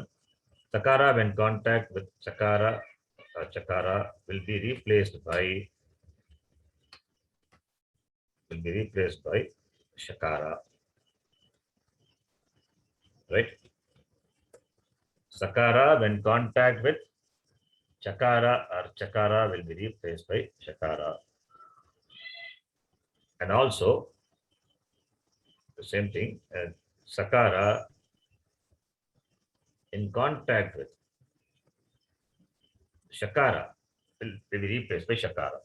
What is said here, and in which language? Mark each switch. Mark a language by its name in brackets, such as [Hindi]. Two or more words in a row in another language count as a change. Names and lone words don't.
[English] Sakara, when contact with Chakara or Chakara, will be replaced by Shakara. Right? Sakara, when contact with Chakara or Chakara, will be replaced by Shakara. And also, the same thing, Sakara in contact with Shakara will be replaced by Shakara.